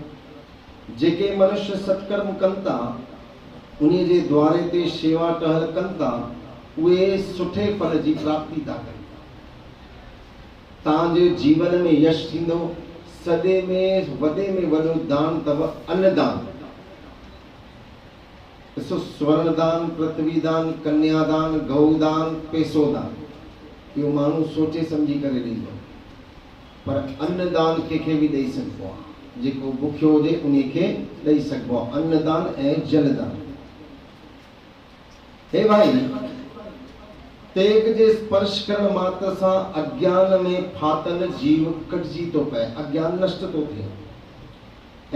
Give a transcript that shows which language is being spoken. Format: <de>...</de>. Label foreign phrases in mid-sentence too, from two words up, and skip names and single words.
<sd>जेके मनुष्य सत्कर्म कनि था, उन्हीअ जे द्वारे ते शेवा टहल कनि था, उहे सुठे फल जी प्राप्ति था कनि। तव्हांजे जीवन में यश थींदो। सदे में वॾे में वॾो दान अथव अन्नदान। ॾिसो, स्वर्ण दान, पृथ्वी दान, कन्यादान, गौदान, पैसो दान, इहो माण्हू सोचे सम्झी करे ॾींदो, पर अन्नदान कंहिंखे बि ॾेई सघिबो आहे। जेको बुखियो हुजे उन खे ॾेई सघिबो आहे, अन्नदान ऐं जलदान। हे भाई, तेग जे स्पर्श करण मात्र सां अज्ञान में फातल जीव कटजी थो पए, अज्ञान नष्ट थो थिए।</sd>